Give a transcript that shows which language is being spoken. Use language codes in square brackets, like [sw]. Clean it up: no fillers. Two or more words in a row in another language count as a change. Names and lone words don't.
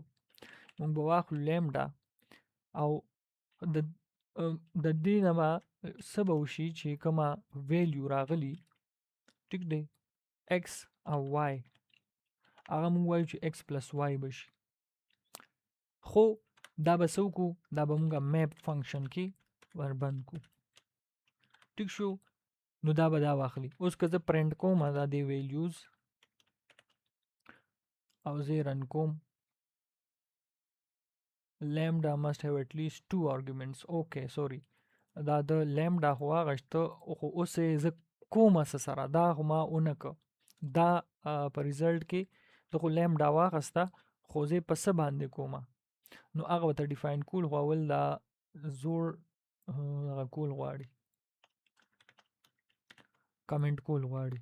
[ps] مونږ به واخلو لیمډا او د دې نه به څه به وشي چې کومه ویلیو راغلي، ټیک دی، ایکس او وای، هغه مونږ وایو چې [en] x plus y [ps] به شي. خو دا به څه وکړو، دا به مونږ [en] map function [ps] کې وربند کو. ټیک شو. نو دا به دا واخلي. اوس که زه پرنټ کوم دا دی ویلیوز او زه رن کوم، [en] lambda must have at least 2 arguments. okay sorry [ps] دا د lambda خو واغشته، خو اوس زه کومه سره دا خو ما اونکه دا په ریزلټ کې د خو lambda واغسته، خو زه په څه باندې کومه، نو هغه ته ډیفاین کول خو اول دا زوړ کول غواړي، کمنټ کول غواړي.